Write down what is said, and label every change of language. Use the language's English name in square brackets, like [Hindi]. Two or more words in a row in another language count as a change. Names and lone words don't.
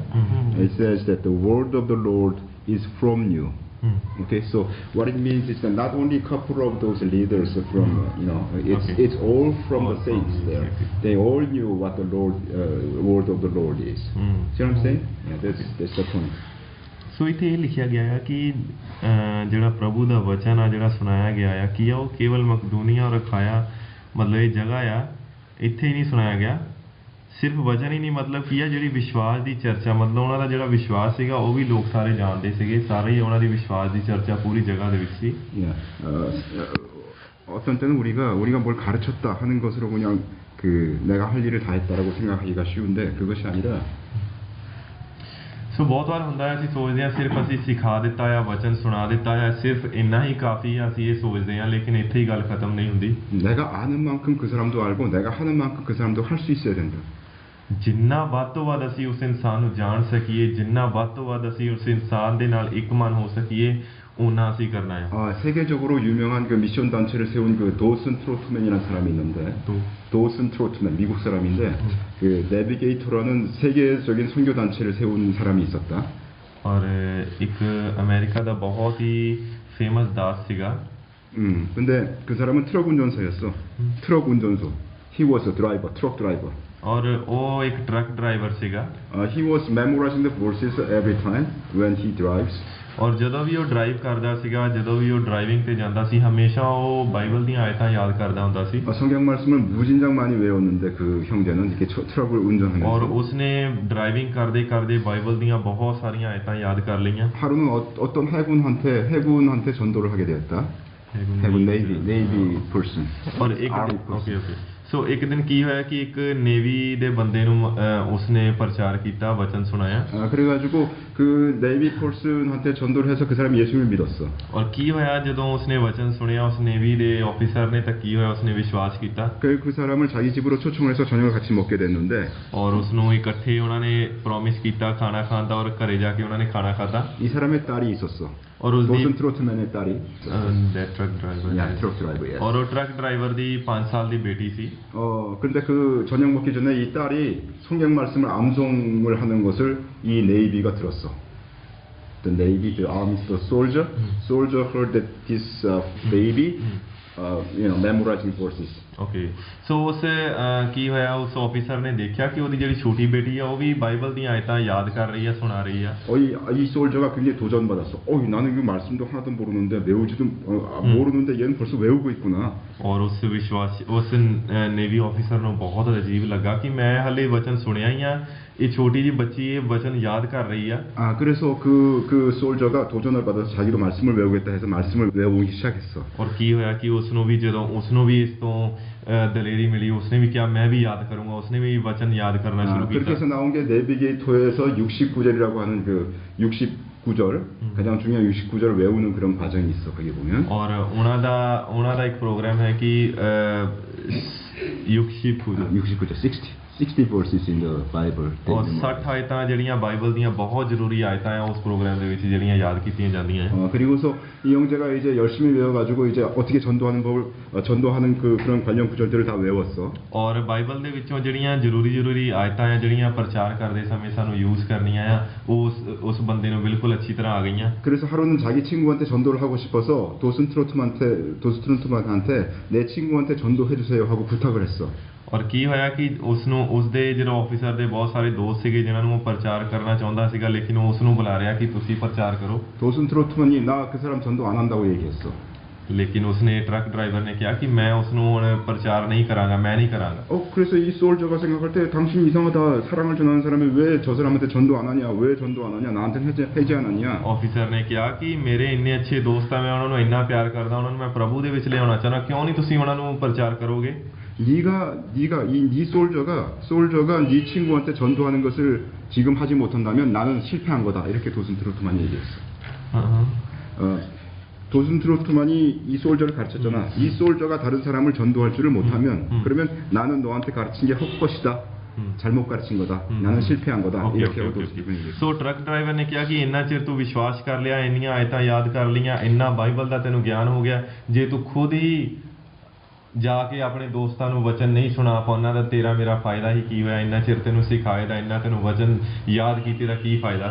[English] It says that the word of the Lord is from you. Okay, so what it means is that not only a couple of those leaders from, it's all from the saints there. They all knew what the word of the Lord is. See what I'm saying? Yeah, that's the point. [Punjabi] ਸੋ ਇੱਥੇ ਇਹ ਲਿਖਿਆ ਗਿਆ ਹੈ ਕਿ ਜਿਹੜਾ ਪ੍ਰਭੂ ਦਾ ਵਚਨ ਆ ਜਿਹੜਾ ਸੁਣਾਇਆ ਗਿਆ ਆ ਕੀ ਆ, ਉਹ ਕੇਵਲ ਮਕਦੂਨੀਆ ਔਰ ਅਖਾਇਆ ਮਤਲਬ ਇਹ ਜਗ੍ਹਾ ਆ, ਇੱਥੇ ਹੀ ਨਹੀਂ ਸੁਣਾਇਆ ਗਿਆ। ਸਿਰਫ ਵਚਨ ਹੀ ਨਹੀਂ, ਮਤਲਬ ਕੀ ਆ, ਜਿਹੜੀ ਵਿਸ਼ਵਾਸ ਦੀ ਚਰਚਾ, ਮਤਲਬ ਉਹਨਾਂ ਦਾ ਜਿਹੜਾ ਵਿਸ਼ਵਾਸ ਸੀਗਾ ਉਹ ਵੀ ਲੋਕ ਸਾਰੇ ਜਾਣਦੇ ਸੀਗੇ, ਸਾਰੇ ਹੀ ਉਹਨਾਂ ਦੀ ਵਿਸ਼ਵਾਸ ਦੀ ਚਰਚਾ ਪੂਰੀ ਜਗ੍ਹਾ ਦੇ ਵਿੱਚ ਸੀ। [Korean] 어떤 때는 우리가 뭘 가르쳤다 하는 것으로 그냥 내가 할 일을 다 했다라고 생각하기가 쉬운데, 그것이 아니라 [Punjabi] ਸੋ ਬਹੁਤ ਵਾਰ ਹੁੰਦਾ ਹੈ ਅਸੀਂ ਸੋਚਦੇ ਹਾਂ ਸਿਰਫ ਅਸੀਂ ਸਿਖਾ ਦਿੱਤਾ ਆ, ਵਚਨ ਸੁਣਾ ਦਿੱਤਾ ਆ, ਸਿਰਫ ਇੰਨਾ ਹੀ ਕਾਫੀ ਆ, ਅਸੀਂ ਇਹ ਸੋਚਦੇ ਹਾਂ, ਲੇਕਿਨ ਇੱਥੇ ਹੀ ਗੱਲ ਖਤਮ ਨਹੀਂ ਹੁੰਦੀ। [Korean] 내가 아는 만큼 그 사람도 알고 내가 하는 만큼 그 사람도 할 수 있어야 된다. [Punjabi] ਜਿੰਨਾ ਵੱਧ ਤੋਂ ਵੱਧ ਅਸੀਂ ਉਸ ਇਨਸਾਨ ਨੂੰ ਜਾਣ ਸਕੀਏ, ਜਿੰਨਾ ਵੱਧ ਤੋਂ ਵੱਧ ਅਸੀਂ ਉਸ ਇਨਸਾਨ ਦੇ ਨਾਲ ਇੱਕ ਮਨ ਹੋ ਸਕੀਏ, ਉਹਨਾਂ ਅਸੀਂ ਕਰਨਾ ਹੈ। [Korean] 세계적으로 유명한 그 미션 단체를 세운 그 도슨 트로트맨이라는 사람이 있는데, 도슨 트로트맨, 미국 사람인데, 그 내비게이터라는 세계적인 선교 단체를 세운 사람이 있었다. [Punjabi] ਔਰ ਇੱਕ ਅਮਰੀਕਾ ਦਾ ਬਹੁਤ ਹੀ ਫੇਮਸ ਦਾਸ ਸੀਗਾ। [Korean] 근데 그 사람은 트럭 운전사였어. 트럭 운전소. [English] He was a driver, truck driver. [Punjabi] ਔਰ ਉਹ ਇੱਕ [English] truck driver [Punjabi] ਸੀਗਾ। [English] He was memorizing the verses every time when he drives. [Punjabi] ਔਰ ਜਦੋਂ ਵੀ ਉਹ ਡਰਾਈਵ ਕਰਦਾ ਸੀਗਾ, ਜਦੋਂ ਵੀ ਉਹ ਡਰਾਈਵਿੰਗ ਤੇ ਜਾਂਦਾ ਸੀ, ਹਮੇਸ਼ਾ ਉਹ ਬਾਈਬਲ ਦੀਆਂ ਆਇਤਾਂ ਯਾਦ ਕਰਦਾ ਹੁੰਦਾ ਸੀ। [Korean] 성경 말씀을 무진장 많이 외웠는데 그 형제는 이렇게 트럭을 운전하면서 [Punjabi] ਔਰ ਉਸਨੇ ਡਰਾਈਵਿੰਗ ਕਰਦੇ ਕਰਦੇ ਬਾਈਬਲ ਦੀਆਂ ਬਹੁਤ ਸਾਰੀਆਂ ਆਇਤਾਂ ਯਾਦ ਕਰ ਲਈਆਂ। [Korean] 하루는 어떤 해군한테 전도를 하게 되었다. [English] 해군 navy person. [Punjabi] ਔਰ ਇੱਕ ਸੋ ਇੱਕ ਦਿਨ ਕੀ ਹੋਇਆ ਕਿ ਇੱਕ ਨੇਵੀ ਦੇ ਬੰਦੇ ਨੂੰ ਉਸਨੇ ਪ੍ਰਚਾਰ ਕੀਤਾ, ਵਚਨ ਸੁਣਾਇਆ। [Korean] 그래가지고 그 [English] navy person [Korean] 한테 전도를 해서 그 사람이 예수님을 믿었어. [Punjabi] ਔਰ ਕੀ ਹੋਇਆ ਜਦੋਂ ਉਸਨੇ ਵਚਨ ਸੁਣਿਆ ਉਸ ਨੇਵੀ ਦੇ ਆਫੀਸਰ ਨੇ, ਤਾਂ ਕੀ ਹੋਇਆ, ਉਸਨੇ ਵਿਸ਼ਵਾਸ ਕੀਤਾ। [Korean] 그 사람을 자기 집으로 초청을 해서 저녁을 같이 먹게 됐는데, [Punjabi] ਔਰ ਉਸਨੂੰ ਇਕੱਠੇ ਉਹਨਾਂ ਨੇ ਪ੍ਰੋਮਿਸ ਕੀਤਾ ਖਾਣਾ ਖਾਣ ਦਾ, ਔਰ ਘਰੇ ਜਾ ਕੇ ਉਹਨਾਂ ਨੇ ਖਾਣਾ ਖਾਧਾ। [Korean] 이 사람의 딸이 있었어. [Punjabi] ਔਰ ਉਸਦੀ [Korean] 도슨 트로트맨의 딸이. [English] truck driver. truck driver. [Punjabi] ਔਰ ਉਹ [English] truck driver [Punjabi] ਦੀ 5 ਸਾਲ ਦੀ ਬੇਟੀ ਸੀ। [Korean] 근데 그 저녁 먹기 전에 이 딸이 성경 말씀을 암송을 하는 것을 이 네이비가 들었어. [English] the navy, the army, the soldier. Soldier heard that this baby, memorizing verses. okay so [Punjabi] ਉਸ ਕੀ ਹੋਇਆ ਉਸ ਆਫੀਸਰ ਨੇ ਦੇਖਿਆ ਕਿ ਉਹਦੀ ਜਿਹੜੀ ਛੋਟੀ ਬੇਟੀ ਆ ਉਹ ਵੀ ਬਾਈਬਲ ਦੀਆਂ ਆਇਤਾਂ ਯਾਦ ਕਰ ਰਹੀ ਆ ਸੁਣਾ ਰਹੀ ਆ [Korean] 이 솔저가 굉장히 도전받았어. 나는 이 말씀도 하나도 모르는데 외우지도 모르는데 얘는 벌써 외우고 있구나. [Punjabi] ਔਰ ਉਸ [English] navy officer [Punjabi] ਨੂੰ ਬਹੁਤ ਅਜੀਬ ਲੱਗਾ ਕਿ ਮੈਂ ਹਲੇ ਵਚਨ ਸੁਣਿਆ ਹੀ ਆ ਇਹ ਛੋਟੀ ਜੀ ਬੱਚੀ ਇਹ ਵਚਨ ਯਾਦ ਕਰ ਰਹੀ ਆ [Korean] 그래서 그 솔저가 도전을 받아서 자기도 말씀을 외우겠다 해서 말씀을 외우기 시작했어. [Punjabi] ਔਰ ਕੀ ਹੋਇਆ ਕਿ ਉਸ ਨੂੰ ਵੀ ਜਦੋਂ ਉਸ ਨੂੰ ਵੀ ਇਸ ਤੋਂ ਦਲੇਰੀ ਮਿਲੀ ਉਸਨੇ ਵੀ ਕਿਹਾ ਮੈਂ ਵੀ ਯਾਦ ਕਰੂੰਗਾ ਉਸਨੇ ਵੀ ਵਚਨ ਯਾਦ ਕਰਨਾ ਸ਼ੁਰੂ [Korean] 그렇게 [Punjabi] ਕੀਤਾ [Korean] 해서 나온 게 내비게이터에서 69절이라고 하는 그 69절 가장 중요한 69절을 외우는 그런 과정이 있어. 거기 보면. [Punjabi] ਔਰ ਉਹਨਾਂ ਦਾ ਇੱਕ ਪ੍ਰੋਗਰਾਮ ਹੈ ਕਿ ਯੁਕਸ਼ੀ ਪੂਜਾ [English] 69절 60 verses in the Bible. [Punjabi] ਔਰ 60 ਆਇਤਾਂ ਜਿਹੜੀਆਂ ਬਾਈਬਲ ਦੀਆਂ ਬਹੁਤ ਜ਼ਰੂਰੀ ਆਇਤਾਂ ਆ ਉਸ ਪ੍ਰੋਗਰਾਮ ਦੇ ਵਿੱਚ ਜਿਹੜੀਆਂ ਯਾਦ ਕੀਤੀਆਂ ਜਾਂਦੀਆਂ [Korean] 그리고서 이 형제가 이제 열심히 외워가지고 이제 어떻게 전도하는 법을 전도하는 그런 관련 구절들을 다 외웠어. [Punjabi] ਔਰ ਬਾਈਬਲ ਦੇ ਵਿੱਚੋਂ ਜਿਹੜੀਆਂ ਜ਼ਰੂਰੀ ਆਇਤਾਂ ਆ ਜਿਹੜੀਆਂ ਪ੍ਰਚਾਰ ਕਰਦੇ ਸਮੇਂ ਸਾਨੂੰ ਯੂਜ਼ ਕਰਨੀਆਂ ਆ ਉਸ ਬੰਦੇ ਨੂੰ ਬਿਲਕੁਲ ਅੱਛੀ ਤਰ੍ਹਾਂ ਆ ਗਈਆਂ [Korean] 그래서 하루는 자기 친구한테 전도를 하고 싶어서 도스트로트만한테 내 친구한테 전도해 주세요 하고 부탁을 했어. [Punjabi] ਔਰ ਕੀ ਹੋਇਆ ਕਿ ਉਸਦੇ ਜਿਹੜਾ ਆਫੀਸਰ ਦੇ ਬਹੁਤ ਸਾਰੇ ਦੋਸਤ ਸੀਗੇ ਜਿਨ੍ਹਾਂ ਨੂੰ ਉਹ ਪ੍ਰਚਾਰ ਕਰਨਾ ਚਾਹੁੰਦਾ ਸੀਗਾ ਲੇਕਿਨ ਉਹ ਉਸ ਨੂੰ ਬੁਲਾ ਰਿਹਾ ਕਿ ਤੁਸੀਂ ਪ੍ਰਚਾਰ ਕਰੋ [Korean] 도스트로트만이 나 그 사람 전도 안 한다고 얘기했어. [Punjabi] ਲੇਕਿਨ ਉਸਨੇ [English] truck driver [Punjabi] ਨੇ ਕਿਹਾ ਕਿ ਮੈਂ ਉਸ ਨੂੰ ਹੁਣ ਪ੍ਰਚਾਰ ਨਹੀਂ ਕਰਾਂਗਾ ਮੈਂ ਨਹੀਂ ਕਰਾਂਗਾ [Korean] 그래서 이 솔저가 생각할 때 당신 이상하다. 사랑을 전하는 사람이 왜 저 사람한테 전도 안 하냐? 왜 전도 안 하냐? 나한테 해지 안 하냐? [Punjabi] ਆਫੀਸਰ ਨੇ ਕਿਹਾ ਕਿ ਮੇਰੇ ਇੰਨੇ ਅੱਛੇ ਦੋਸਤ ਆ ਮੈਂ ਉਹਨਾਂ ਨੂੰ ਇੰਨਾ ਪਿਆਰ ਕਰਦਾ ਉਹਨਾਂ ਨੂੰ ਮੈਂ ਪ੍ਰਭੂ ਦੇ ਵਿੱਚ ਲਿਆਉਣਾ ਚਾਹੁੰਦਾ ਕਿਉਂ ਨਹੀਂ ਤੁਸੀਂ ਉਹਨਾਂ ਨੂੰ ਪ੍ਰਚਾਰ ਕਰੋਗੇ [Korean] 네가 이 솔저가 네 친구한테 전도하는 것을 지금 하지 못한다면 나는 실패한 거다. 이렇게 도슨트로트만이 얘기했어. 도슨트로트만이 이 솔저를 가르쳤잖아. 이 솔저가 다른 사람을 전도할 줄을 못하면 그러면 나는 너한테 가르친 게 헛것이다. 잘못 가르친 거다. 나는 실패한 거다. 이렇게 하고 도슨트로트만이 얘기했어. [Punjabi] ਸੋ [English] truck driver [Punjabi] ਨੇ ਕਿਹਾ ਕਿ ਇੰਨਾ ਚਿਰ ਤੂੰ ਵਿਸ਼ਵਾਸ ਕਰ ਲਿਆ ਇੰਨੀਆਂ ਆਇਤਾਂ ਯਾਦ ਕਰ ਲਈਆਂ ਇੰਨਾ ਬਾਈਬਲ ਦਾ ਤੈਨੂੰ ਗਿਆਨ ਹੋ ਗਿਆ ਜੇ ਤੂੰ ਖੁਦ ਹੀ ਜਾ ਕੇ ਆਪਣੇ ਦੋਸਤਾਂ ਨੂੰ ਵਚਨ ਨਹੀਂ ਸੁਣਾ ਪਾਉਣਾ ਤਾਂ ਤੇਰਾ ਮੇਰਾ ਫਾਇਦਾ ਹੀ ਕੀ ਹੋਇਆ ਇੰਨਾ ਚਿਰ ਤੈਨੂੰ ਸਿਖਾਏ ਦਾ ਇੰਨਾ ਤੈਨੂੰ ਵਚਨ ਯਾਦ ਕੀਤੇ ਦਾ ਕੀ ਫਾਇਦਾ